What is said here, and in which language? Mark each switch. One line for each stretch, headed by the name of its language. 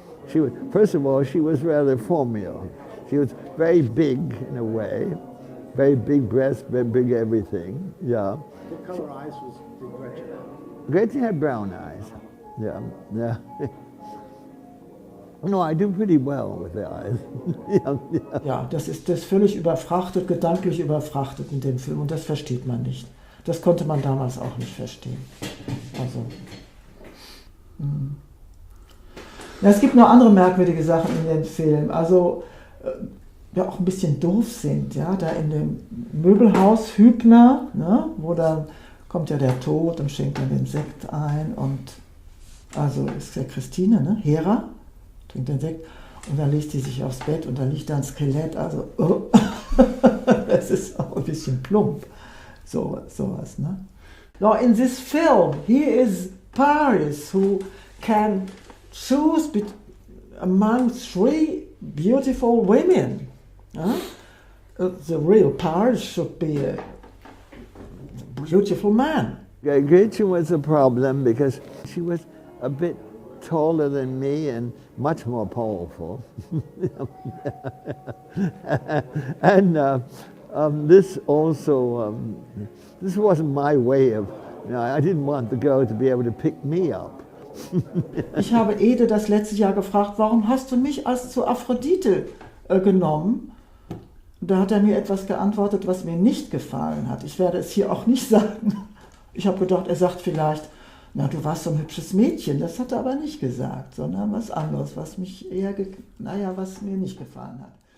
English: She was, first of all, she was rather formal. She was very big in a way, very big breasts, very big everything. Yeah. What color eyes did Gretchen have? Gretchen had brown eyes. Yeah, yeah. No, I do pretty well with the eyes. Yeah, yeah.
German: Ja, das ist völlig überfrachtet, gedanklich überfrachtet in dem Film und das versteht man nicht. Das konnte man damals auch nicht verstehen. Also. Ja, es gibt noch andere merkwürdige Sachen in dem Film, also ja auch ein bisschen doof sind, ja, da in dem Möbelhaus Hübner, ne, wo dann kommt ja der Tod und schenkt dann den Sekt ein und also ist ja Christine, ne, Hera, trinkt den Sekt und dann legt sie sich aufs Bett und da liegt da ein Skelett, also das ist auch ein bisschen plump, sowas, ne.
English: Now in this film, here is Paris who can choose among 3 beautiful women. The real Paris should be a beautiful man. Gretchen was a problem because she was a bit taller than me and much more powerful. And this also, this wasn't my way of, you know, I didn't want the girl to be able to pick me up.
German: Ich habe Ede das letzte Jahr gefragt, warum hast du mich als zu Aphrodite genommen? Da hat er mir etwas geantwortet, was mir nicht gefallen hat. Ich werde es hier auch nicht sagen. Ich habe gedacht, er sagt vielleicht, na, du warst so ein hübsches Mädchen. Das hat er aber nicht gesagt, sondern was anderes, was mich eher, was mir nicht gefallen hat.